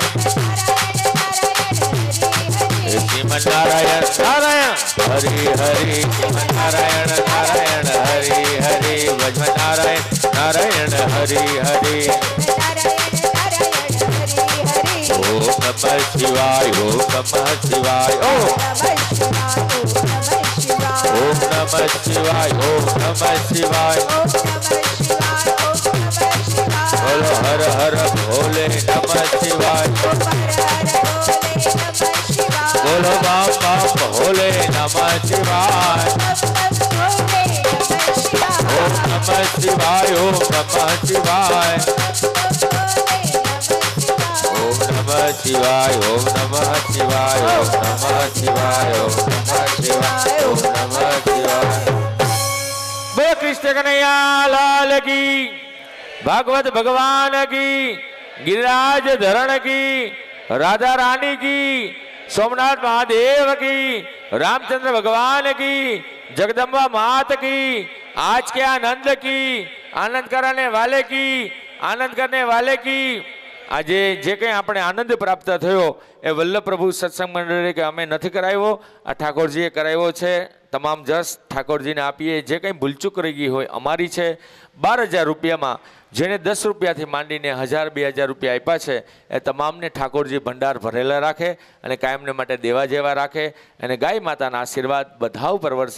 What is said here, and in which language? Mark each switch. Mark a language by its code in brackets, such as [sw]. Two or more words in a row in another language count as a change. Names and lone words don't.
[hi] श्रीमन नारायण नारायण हरि हरि श्रीमन नारायण नारायण हरि हरि भजमन नारायण नारायण हरि हरि [sa] ओम नमः शिवाय ओम नमः शिवाय ओम नमः शिवाय ओम नमः शिवाय [hi] बोलो हर हर भोले [sa] नमः शिवाय [hi] बोलो बाप बाप भोले [sa] नमः शिवाय ओम नमः शिवाय ओम नमः शिवाय ओम नमः शिवाय ओम नमः शिवाय ओम नमः शिवाय ओम नमः शिवाय ओम नमः शिवाय [hi] बोलो कृष्ण कन्हैया लाल की भागवत भगवान की गिरिराज धरण की राधा रानी की सोमनाथ महादेव की रामचंद्र भगवान की जगदम्बा मात की आज के आनंद की आनंद कराने वाले की आनंद करने वाले की [gu] આજે જે કંઈ આપણે આનંદ પ્રાપ્ત થયો એ વલ્લભ પ્રભુ સત્સંગ મંડળે કે અમે નથી કરાવ્યો, આ ઠાકોરજીએ કરાવ્યો છે. તમામ જસ ઠાકોરજીને આપીએ. જે કંઈ ભૂલચૂક રહી ગઈ હોય અમારી છે. 12,000 રૂપિયામાં જેણે 10 રૂપિયાથી માંડીને 1,000-2,000 રૂપિયા આપ્યા છે એ તમામને ઠાકોરજી ભંડાર ભરેલા રાખે અને કાયમને માટે દેવા જેવા રાખે અને ગાય માતાના આશીર્વાદ બધા ઉપર વરસે.